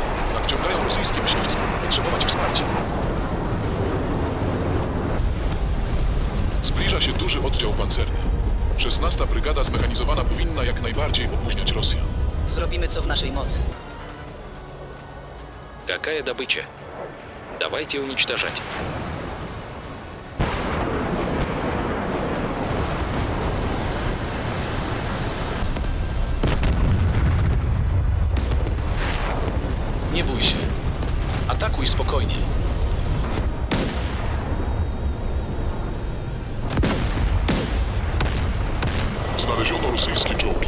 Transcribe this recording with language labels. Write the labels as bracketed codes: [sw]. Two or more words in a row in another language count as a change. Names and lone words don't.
[pl] Nadciągają rosyjskie myśliwce. Potrzebować wsparcia. Zbliża się duży oddział pancerny. 16. Brygada zmechanizowana powinna jak najbardziej opóźniać Rosjan. Zrobimy co w naszej mocy. [ru] Какая добыча? Давайте уничтожать. [pl] Nie bój się. Atakuj spokojnie. Znaleziono rosyjskie czołgi.